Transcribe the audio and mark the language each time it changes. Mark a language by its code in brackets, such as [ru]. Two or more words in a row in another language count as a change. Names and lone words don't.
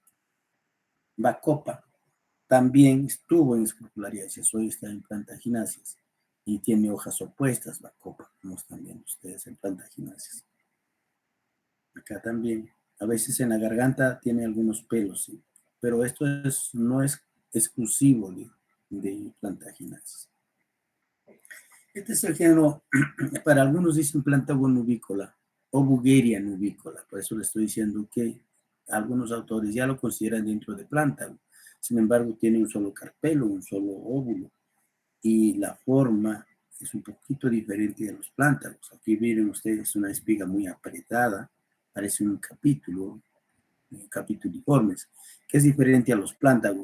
[es] Bacopa también estuvo en escrofulariáceas, hoy está en planta gináceas y tiene hojas opuestas, Bacopa, como están viendo ustedes en planta gináceas. Acá también, a veces en la garganta tiene algunos pelos, ¿sí? Pero esto no es exclusivo de planta gináceas. Este es el género, para algunos dicen plántago nubicola o Bugeria nubicola, por eso le estoy diciendo que algunos autores ya lo consideran dentro de plántago. Sin embargo, tiene un solo carpelo, un solo óvulo, y la forma es un poquito diferente de los plántagos. Aquí miren ustedes una espiga muy apretada, parece un capituliformes, que es diferente a los plántagos.